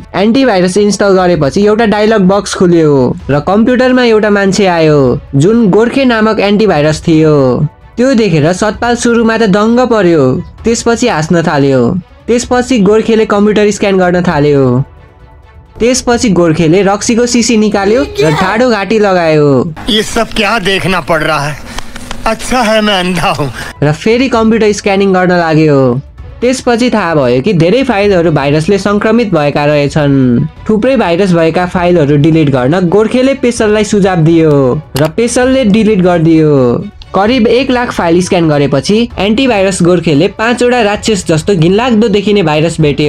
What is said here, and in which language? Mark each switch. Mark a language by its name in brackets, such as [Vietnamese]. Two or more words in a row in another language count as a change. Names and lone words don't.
[Nepali] एन्टिभाइरस इन्स्टल गरेपछि एउटा डायलग बक्स खुल्यो र कम्प्युटरमा एउटा मान्छे आयो जुन गोर्खे नामक एन्टिभाइरस थियो। त्यो देखेर सतपाल सुरुमा त दङ्ग पर्यो, त्यसपछि हाँस्न थाल्यो। त्यसपछि गोर्खेले कम्प्युटर स्क्यान गर्न थाल्यो। त्यसपछि गोर्खेले रक्सीको सिसी निकाल्यो र ठाडो घाँटी लगायो। [Hindi] ये सब क्या देखना पड़ रहा है? अच्छा है मैं अंधा हूँ। र [Nepali] फेरि कम्प्युटर स्क्यानिङ गर्न लाग्यो। त्यसपछि थाहा भयो कि धेरै फाइलहरू भाइरसले संक्रमित भएका रहेछन्। थुप्रै भाइरस भएका फाइलहरू डिलिट गर्न गोर्खेले पेसललाई सुझाव दियो र पेसलले डिलिट गरिदियो। करिब 1 लाख फाइल स्क्यान गरेपछि एन्टिभाइरस गोर्खेले 5 वटा राक्षस जस्तो घिनलाग्दो देखिने भाइरस भेट्यो।